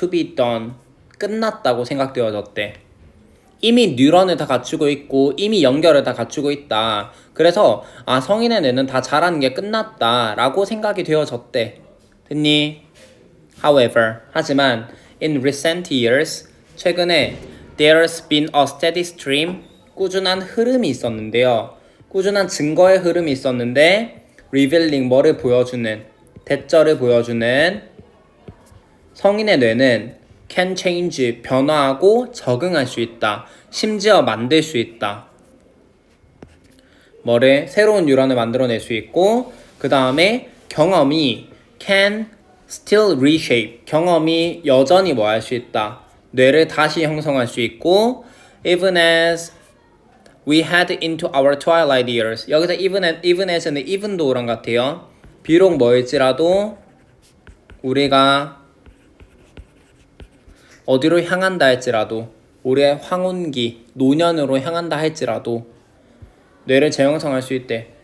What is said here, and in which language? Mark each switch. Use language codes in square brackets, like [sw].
[en] To be done, [ko] 끝났다고 생각되어졌대. 이미 뉴런을 다 갖추고 있고 이미 연결을 다 갖추고 있다. 그래서 성인의 뇌는 다 잘하는 게 끝났다 라고 생각이 되어졌대. 됐니? [en] However, [ko] 하지만 [en] in recent years, [ko] 최근에 [en] there's been a steady stream, [ko] 꾸준한 흐름이 있었는데요. 꾸준한 증거의 흐름이 있었는데 [en] revealing, [ko] 뭐를 보여주는, 대절을 보여주는 성인의 뇌는 [en] can change, [ko] 변화하고 적응할 수 있다. 심지어 만들 수 있다. 새로운 뉴런을 만들어낼 수 있고 그 다음에 경험이 [en] can still reshape, [ko] 경험이 여전히 뭐 할 수 있다. 뇌를 다시 형성할 수 있고 [en] even as we head into our twilight years. [ko] 여기서 even as는 even though랑 같아요. 비록 뭐일지라도 우리가 어디로 향한다 할지라도 우리의 황혼기, 노년으로 향한다 할지라도 뇌를 재형성할 수 있대.